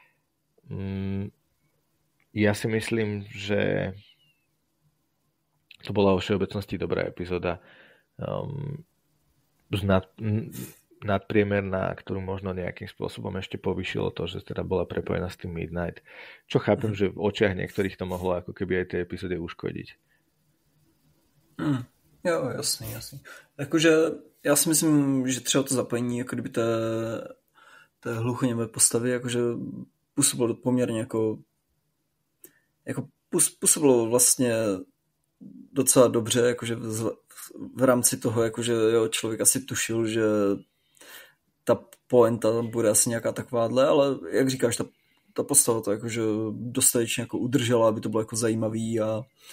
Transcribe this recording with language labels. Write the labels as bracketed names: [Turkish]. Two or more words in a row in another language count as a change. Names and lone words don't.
[Slovak] Ja si myslím, že to bola vo všeobecnosti dobrá epizóda. Nadpriemerná, ktorú možno nejakým spôsobom ešte povýšilo to, že teda bola prepojená s tým Midnight. Čo chápem, že v očiach niektorých to mohlo ako keby aj tej epizóde uškodiť. [Czech] Jo, jasný. Jakože já si myslím, že třeba to zapojení jako kdyby té hluchoněmé postavy jakože působilo poměrně jako působilo vlastně docela dobře, jakože v rámci toho, jakože jo, člověk asi tušil, že ta poenta bude asi nějaká takováhle, ale jak říkáš, ta postava to jakože dostatečně jako udržela, aby to bylo jako zajímavý a